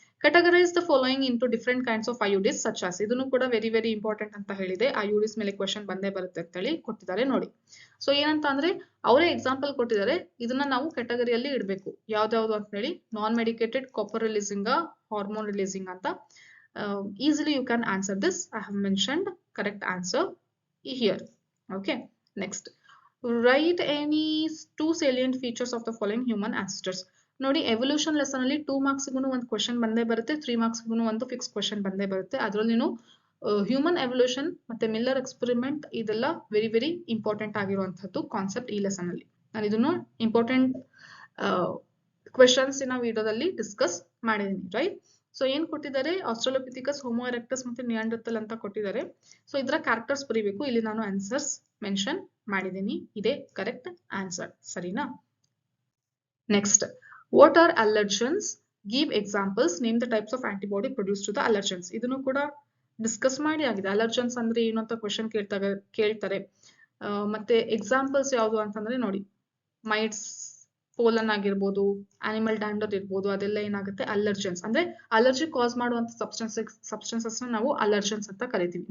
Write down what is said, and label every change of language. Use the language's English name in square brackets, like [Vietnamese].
[English] Categorize the following into different kinds of IUDs such as. [Kannada] ಇದನ್ನು ಕೂಡ very very important ಅಂತ ಹೇಳಿದೆ. IUDs ಮೇಲೆ ಕ್ವೆಶ್ಚನ್ ಬಂದೇ ಬರುತ್ತೆ ಅಂತ ಹೇಳಿ ಕೊಟ್ಟಿದ್ದಾರೆ ನೋಡಿ. ಸೊ ಏನಂತ ಅಂದ್ರೆ ಅವರೇ ಎಕ್ಸಾಂಪಲ್ ಕೊಟ್ಟಿದ್ದಾರೆ, ಇದನ್ನ ನಾವು ಕ್ಯಾಟಗರಿಯಲ್ಲಿ ಇಡಬೇಕು. ಯಾವ್ದಾವ್ದು ಅಂತ ಹೇಳಿ ನಾನ್ medicated, copper releasing, hormone releasing ಅಂತ. [English] Easily you can answer this. I have mentioned correct answer here. Okay, next. Write any 2 salient features of the following human ancestors. [Kannada] ನೋಡಿ ಎವಲ್ಯೂಷನ್ ಲೆಸನ್ ಅಲ್ಲಿ 2 marks ಗೂ ಒಂದು ಕ್ವೆಶ್ಚನ್ ಬಂದೇ ಬರುತ್ತೆ, 3 marks ಗೂ ಒಂದು fix question ಬಂದೇ ಬರುತ್ತೆ. ಅದರಲ್ಲಿ ಹ್ಯೂಮನ್ ಎವಲ್ಯೂಷನ್ ಮತ್ತೆ ಮಿಲ್ಲರ್ ಎಕ್ಸ್ಪೆರಿಮೆಂಟ್ ಇದೆಲ್ಲ ವೆರಿ ವೆರಿ ಇಂಪಾರ್ಟೆಂಟ್ ಆಗಿರುವಂತದ್ದು ಕಾನ್ಸೆಪ್ಟ್ ಈ ಲೆಸನ್ ಅಲ್ಲಿ. ನಾನು ಇದನ್ನು ಇಂಪಾರ್ಟೆಂಟ್ ಕ್ವೆಶ್ಚನ್ಸ್ ಇನ ವಿಡಿಯೋದಲ್ಲಿ ಡಿಸ್ಕಸ್ ಮಾಡಿದೀನಿ, ರೈಟ್? ಸೊ ಏನ್ ಕೊಟ್ಟಿದ್ದಾರೆ, ಆಸ್ಟ್ರಲೋಪಿಥಿಕಸ್, ಹೋಮೋ ಎರೆಕ್ಟಸ್ ಮತ್ತೆ ನಿಯಾಂಡರ್ತಲ್ ಅಂತ ಕೊಟ್ಟಿದ್ದಾರೆ. ಸೊ ಇದರ ಕ್ಯಾರೆಕ್ಟರ್ಸ್ ಬರೀಬೇಕು. ಇಲ್ಲಿ ನಾನು ಆನ್ಸರ್ಸ್ ಮೆನ್ಷನ್ ಮಾಡಿದೀನಿ, ಇದೇ ಕರೆಕ್ಟ್ ಆನ್ಸರ್, ಸರಿನಾ? [English] Next, what are allergens? Give examples. Name the types of antibody produced to the allergens. [Kannada] ಇದನ್ನು ಕೂಡ ಡಿಸ್ಕಸ್ ಮಾಡಿ ಆಗಿದೆ. ಅಲರ್ಜನ್ಸ್ ಅಂದ್ರೆ ಏನು ಅಂತ ಕ್ವೆಶ್ಚನ್ ಕೇಳ್ತಾರೆ. ಮತ್ತೆ ಎಕ್ಸಾಂಪಲ್ಸ್ ಯಾವುದು ಅಂತಂದ್ರೆ ನೋಡಿ, ಮೈಟ್ಸ್, ಪೋಲನ್ ಆಗಿರ್ಬೋದು, ಆನಿಮಲ್ ಡ್ಯಾಂಡರ್ ಇರ್ಬೋದು, ಅದೆಲ್ಲ ಏನಾಗುತ್ತೆ ಅಲರ್ಜನ್ಸ್. ಅಂದ್ರೆ ಅಲರ್ಜಿ ಕಾಸ್ ಮಾಡುವಂತ ಸಬ್ಸ್ಟೆನ್ಸಸ್ ನಾವು ಅಲರ್ಜನ್ಸ್ ಅಂತ ಕರಿತೀವಿ.